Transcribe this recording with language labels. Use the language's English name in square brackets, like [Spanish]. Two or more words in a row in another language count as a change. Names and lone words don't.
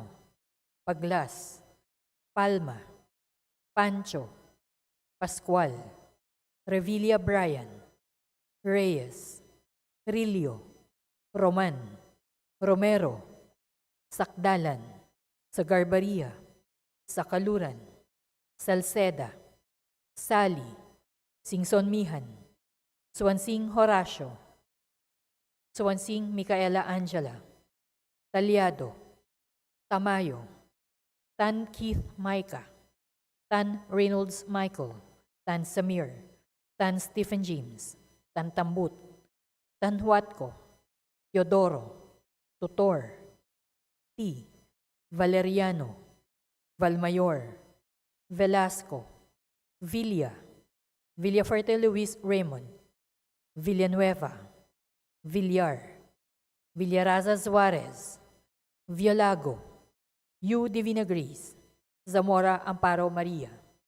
[English] Paglas, Palma, Pancho, Pascual, Revilla Brian, Reyes, Rilio, Roman, Romero, Sakdalan, Sagarbaria, Sakaluran, Salceda, Sali, Singson Mihan, Suansing Horacio, Suansing Micaela Angela, Talyado, Tamayo, Tan Keith Micah, Tan Reynolds Michael, Tan Samir, Tan Stephen James, Tan Tambut, Tan Huatco, Teodoro, Tutor, T, Valeriano, Valmayor, Velasco, Villa, Villafuerte Luis Raymond, Villanueva, Villar, Villaraza Suarez, Violago, U Divina Gris, Zamora Amparo Maria.